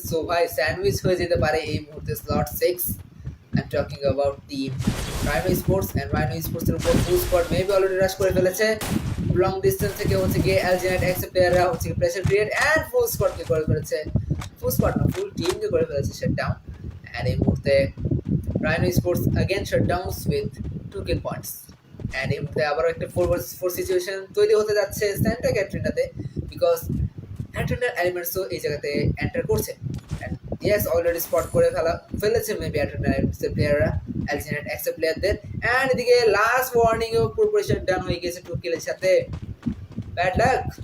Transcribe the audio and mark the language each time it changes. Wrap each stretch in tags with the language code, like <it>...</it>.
<bn>So ভাই sandwich হয়ে যেতে পারে এই মুহূর্তে slot 6।</bn> <en>I'm talking about team Rhino Sports, and</en> <bn>Rhino Sports এর উপর ফুল স্কোয়াড মেবি অলরেডি রাশ করে ফেলেছে। লং ডিস্টেন্স থেকে হচ্ছে গিয়ে অ্যালজিনাইট এক্স প্লেয়াররা হচ্ছে প্রেসার ক্রিয়েট এন্ড ফুল স্কোয়াডকে করে ফেলেছে, ফুল স্কোয়াড না ফুল টিমকে করে ফেলেছে শাটডাউন। এন্ড এই মুহূর্তে</bn> <en>Rhino Sports again shutdowns with 2 kill points.</en> <bn>And এই মুহূর্তে আবারও একটা 4 ভার্সেস 4 সিচুয়েশন তৈরি হতে যাচ্ছে সেন্ট্রা ক্যাটরিনাতে, বিকজ অ্যাটেন্ডার এলিমেন্টসও এই জায়গাতে এন্টার করছে। ইয়েস, অলরেডি স্পট করে ফেলেছে মেবি অ্যাটেন্ডার এলিমেন্টসের প্লেয়াররা অ্যালজিনাইট এক্স প্লেয়ারদের। এন্ড এদিকে লাস্ট ওয়ার্নিং ও পুরোপুরি শাটডাউন হয়ে গেছে 2 কিলের সাথে। Bad luck.</bn>